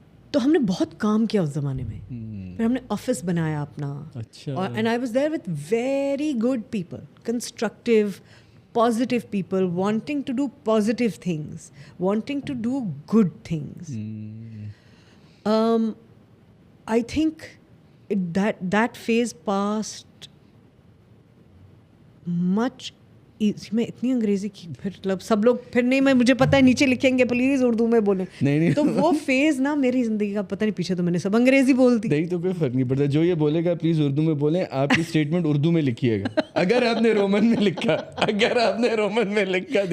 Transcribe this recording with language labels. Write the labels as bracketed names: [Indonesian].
[Urdu] تو ہم نے بہت کام کیا اس زمانے میں. پھر ہم نے آفس بنایا اپنا, [English] And I was there with very good people, constructive positive people, wanting to do positive things, wanting to do good things. I think that phase passed much. [Urdu] میں اتنی انگریزی کی, پھر مطلب سب لوگ پھر نہیں, میں مجھے پتہ ہے نیچے لکھیں گے پلیز اردو میں بولیں. نہیں, تو وہ فیز نا میری زندگی کا پتہ نہیں, پیچھے تو میں نے سب انگریزی بول دی. نہیں تو کوئی فرق نہیں پڑتا, جو یہ بولے گا پلیز اردو میں بولیں. آپ کی اسٹیٹمنٹ اردو میں لکھیے گا, اگر آپ نے رومن میں لکھا, اگر آپ نے رومن میں لکھا.